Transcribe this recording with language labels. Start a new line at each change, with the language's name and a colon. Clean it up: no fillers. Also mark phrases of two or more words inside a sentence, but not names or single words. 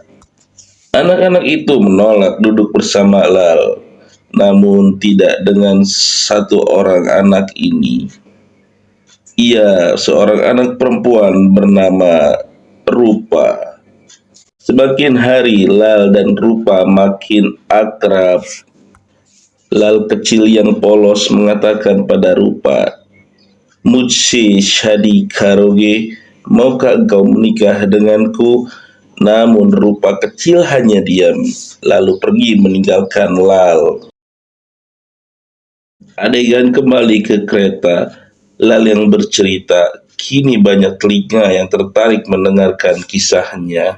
Indonesian: Anak-anak itu menolak duduk bersama Lal, namun tidak dengan satu orang anak ini. Ia seorang anak perempuan bernama Rupa. Semakin hari, Lal dan Rupa makin akrab. Lal kecil yang polos mengatakan pada Rupa,
Hindi: "मुझसे शादी करोगे,
Indonesian: maukah engkau menikah denganku?" Namun Rupa kecil hanya diam, lalu pergi meninggalkan Lal. Adegan kembali ke kereta. Lal yang bercerita, kini banyak telinga yang tertarik mendengarkan kisahnya.